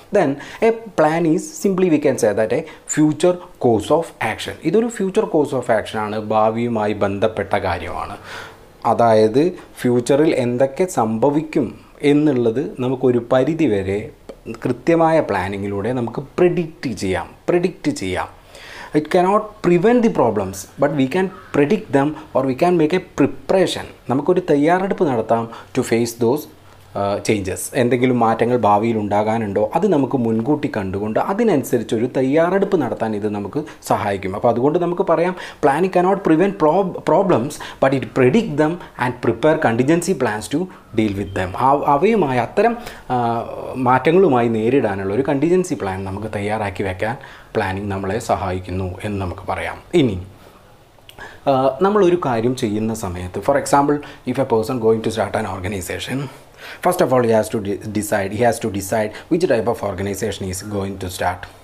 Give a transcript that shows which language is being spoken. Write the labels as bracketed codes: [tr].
[en] Then a plan is simply we can say that a future course of action. [ml] ഇതൊരു future course of ആക്ഷനാണ്, ഭാവിയുമായി ബന്ധപ്പെട്ട കാര്യമാണ്. അതായത് ഫ്യൂച്ചറിൽ എന്തൊക്കെ സംഭവിക്കും എന്നുള്ളത് നമുക്കൊരു പരിധി വരെ കൃത്യമായ പ്ലാനിങ്ങിലൂടെ നമുക്ക് പ്രെഡിക്റ്റ് ചെയ്യാം. [en] It cannot prevent the problems, but we can predict them or we can make a preparation. [ml] നമുക്കൊരു തയ്യാറെടുപ്പ് നടത്താം [en] to face those [ml] ചേഞ്ചസ്. എന്തെങ്കിലും മാറ്റങ്ങൾ ഭാവിയിൽ ഉണ്ടാകാനുണ്ടോ അത് നമുക്ക് മുൻകൂട്ടി കണ്ടുകൊണ്ട് അതിനനുസരിച്ചൊരു തയ്യാറെടുപ്പ് നടത്താൻ ഇത് നമുക്ക് സഹായിക്കും. അപ്പോൾ അതുകൊണ്ട് നമുക്ക് പറയാം, [en] Planning cannot prevent problems, but it predict them and prepare contingency plans to deal with them. [ml] അവയുമായി അത്തരം മാറ്റങ്ങളുമായി നേരിടാനുള്ള ഒരു കണ്ടിജൻസി പ്ലാൻ നമുക്ക് തയ്യാറാക്കി വയ്ക്കാൻ പ്ലാനിങ് നമ്മളെ സഹായിക്കുന്നു എന്ന് നമുക്ക് പറയാം. ഇനി നമ്മളൊരു കാര്യം ചെയ്യുന്ന സമയത്ത്, [en] For example, if a person going to start an organization, first of all he has to decide which type of organization he is going to start.